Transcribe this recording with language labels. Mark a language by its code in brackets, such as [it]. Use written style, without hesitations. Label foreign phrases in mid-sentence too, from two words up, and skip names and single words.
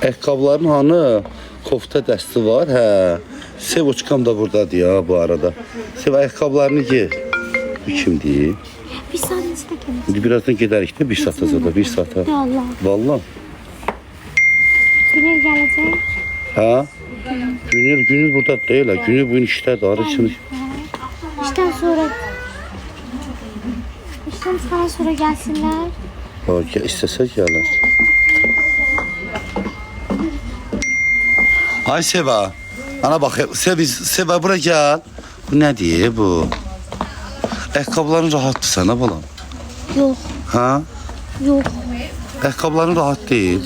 [az] Ayaqqabıların hanı? Kofta dəsti var, hə. Sevoçkam da buradadır ya bu arada. Sev ayaqqabılarını giy. Bu kimdir? [tr] Bir saniye de gelin. [az] İndi birazdan gedərik də 1 saata zada, 1 saata. Allah. Vallahi. [tr] Günel gelecek. Ha? Günül burada değil ha. Günül bugün iştədir, arı için. İşten sonra İşten sonra gelsinler. Ha, [az] istəsə gələr. Ay Seva. [tr] Ana bak, Seva bura gel. [az] Bu nədir bu? Ayaqqabıların rahatdır sənə balam. [tr] Yok. Ha? Yok. Ayaqqabıların rahat değil.